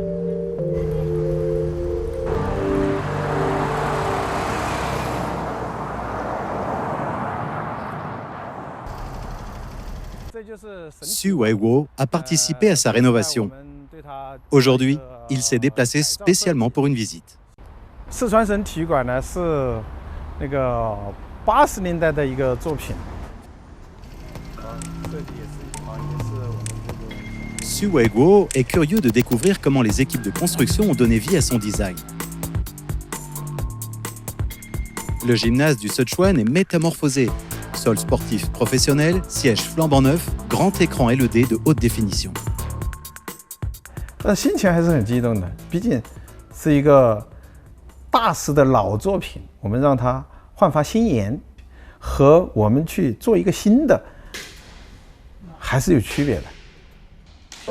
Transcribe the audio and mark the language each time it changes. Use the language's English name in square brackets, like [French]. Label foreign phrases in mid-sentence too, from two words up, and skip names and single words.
[French] Xu Weiwo a participé à sa rénovation. Aujourd'hui, il s'est déplacé spécialement pour une visite. [Chinese] 四川省体育馆呢是那个80年代的一个作品。 [French] Xu Weiwo est curieux de découvrir comment les équipes de construction ont donné vie à son design. Le gymnase du Sichuan est métamorphosé. Sol sportif professionnel, siège flambant neuf, grand écran LED de haute définition. [Chinese] 心情还是很激动的，毕竟是一个大师的老作品，我们让它焕发新颜，和我们去做一个新的，还是有区别的。